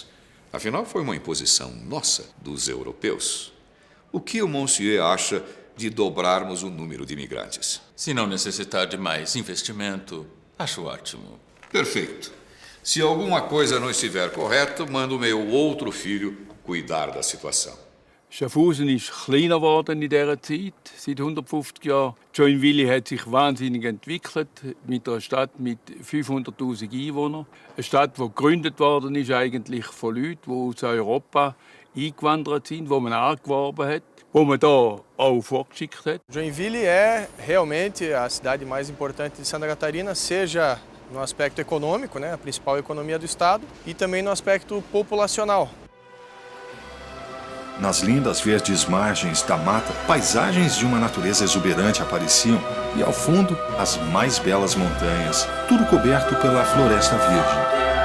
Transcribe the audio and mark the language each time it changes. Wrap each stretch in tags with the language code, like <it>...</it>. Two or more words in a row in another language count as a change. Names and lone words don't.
<pt>Afinal, foi uma imposição nossa, dos europeus. O que o Monsieur acha de dobrarmos o número de imigrantes? Se não necessitar de mais investimento, acho ótimo. Perfeito. Se alguma coisa não estiver correta, mando o meu outro filho cuidar da situação.</pt> <de>Schaffhausen ist kleiner geworden in dieser Zeit, seit 150 Jahren. Joinville hat sich wahnsinnig entwickelt, mit einer Stadt mit 500'000 Einwohnern. Eine Stadt, die gegründet worden ist eigentlich von Leuten, die aus Europa eingewandert sind, die man angeworben hat, die man hier auch vorgeschickt hat.</de> <pt>Joinville é realmente a cidade mais importante de Santa Catarina, seja no aspecto econômico, a principal economia do estado, e também no aspecto populacional. Nas lindas verdes margens da mata, paisagens de uma natureza exuberante apareciam e, ao fundo, as mais belas montanhas, tudo coberto pela floresta virgem.</pt>